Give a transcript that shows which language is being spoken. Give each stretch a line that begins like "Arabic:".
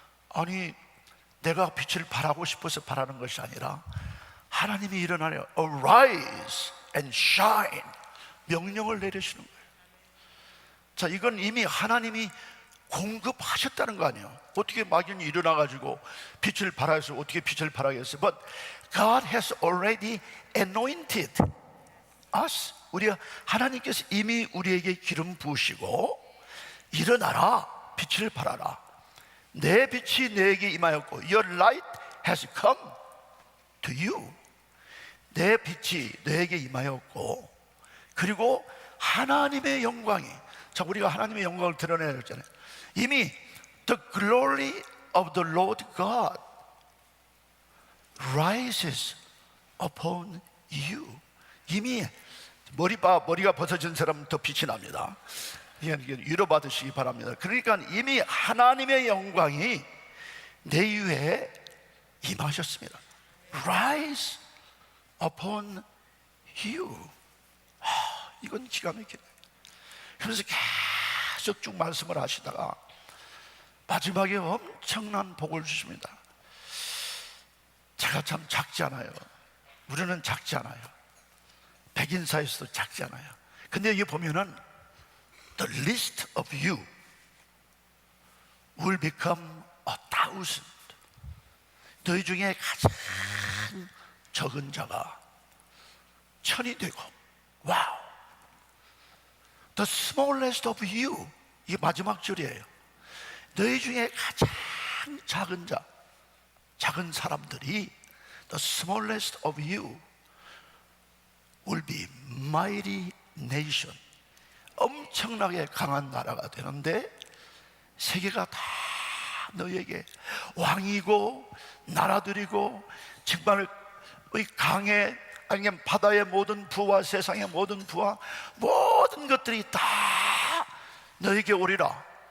Korean: 아니 내가 빛을 발하고 싶어서 발하는 것이 아니라 하나님이 일어나려
English: arise and shine
Korean: 명령을 내리시는 거예요. 자, 이건 이미 하나님이 공급하셨다는 거 아니에요. 어떻게 막연히 일어나가지고 빛을 발하여서 어떻게 빛을 발하겠어요?
English: But God has already anointed us.
Korean: 우리가 하나님께서 이미 우리에게 기름 부으시고 일어나라 빛을 발하라. 내 빛이 너에게 임하였고
English: Your light has come to you.
Korean: 내 빛이 너에게 임하였고 그리고 하나님의 영광이 자 우리가 하나님의 영광을 드러내야 했잖아요. 이미
English: the glory of the Lord God rises upon you.
Korean: 이미 머리가 벗어진 사람은 더 빛이 납니다. 위로받으시기 바랍니다. 그러니까 이미 하나님의 영광이 내 위에 임하셨습니다.
English: Rise upon you.
Korean: 이건 기가 막히네. 그래서 계속 쭉 말씀을 하시다가 마지막에 엄청난 복을 주십니다. 제가 참 작지 않아요. 우리는 작지 않아요. 백인사에서도 작지 않아요. 근데 여기 보면은
English: The least of you will become 1,000.
Korean: 너희 중에 가장 적은 자가 1,000이 되고 와우.
English: The smallest of you
Korean: 이게 마지막 줄이에요. 너희 중에 가장 작은 자 작은 사람들이
English: The smallest of you will be mighty nation.
Korean: 엄청나게 강한 나라가 되는데 세계가 다 너희에게 왕이고 나라들이고 정말 강에 아니면 바다의 모든 부와 세상의 모든 부와 모든 것들이 다 너희에게 오리라.